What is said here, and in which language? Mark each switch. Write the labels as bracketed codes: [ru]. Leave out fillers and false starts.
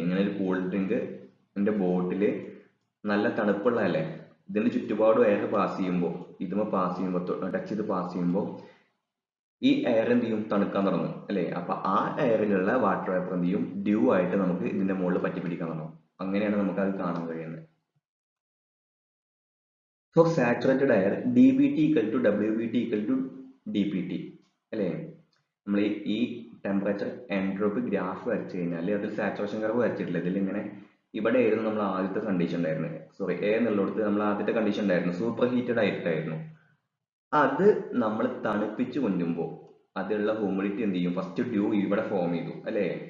[ml] ഇങ്ങനെ ഒരു കൂൾ ഡ്രിങ്കിന്റെ ബോട്ടില് നല്ല തണുപ്പുള്ള അല്ലേ, ഇതിന്റെ ചുറ്റുപാടും എയർ പാസ് ചെയ്യുമ്പോൾ, ഇതുമ പാസ് ചെയ്യുമ്പോൾ, ടച്ച് ചെയ്ത് പാസ് ചെയ്യുമ്പോൾ ഈ എയർ എന്ത് ചെയ്യും, തണുക്കാൻ തുടങ്ങും അല്ലെ. അപ്പൊ ആ എയറിലുള്ള വാട്ടർ വേപ്പർ എന്ത് ചെയ്യും, ഡ്യൂ ആയിട്ട് നമുക്ക് ഇതിന്റെ മുകളിൽ പറ്റി പിടിക്കാൻ തുടങ്ങും. അങ്ങനെയാണ് നമുക്ക് അത് കാണാൻ കഴിയുന്നത്. [en] for saturated air DBT equal to WBT equal to DPT [ml] അല്ലെ. നമ്മൾ ഈ ടെമ്പറേച്ചർ എൻട്രോപ്പി ഗ്രാഫ് വരച്ചു കഴിഞ്ഞാൽ അതിൽ സാച്ചുറേഷൻ കർവ് വരച്ചിട്ടില്ല. ഇതിൽ ഇങ്ങനെ ഇവിടെ ആയിരുന്നു നമ്മൾ ആദ്യത്തെ കണ്ടീഷൻ ഉണ്ടായിരുന്നത്, സോറി എ എന്നുള്ളിടത്ത് നമ്മൾ ആദ്യത്തെ കണ്ടീഷൻ ഉണ്ടായിരുന്നു, സൂപ്പർ ഹീറ്റഡ് ആയിട്ടായിരുന്നു. അത് നമ്മൾ തണുപ്പിച്ച് കൊണ്ടുമ്പോൾ അതിലുള്ള ഹ്യൂമിഡിറ്റി എന്ത് ചെയ്യും, ഫസ്റ്റ് ഡ്യൂ ഇവിടെ ഫോം ചെയ്തു അല്ലെ.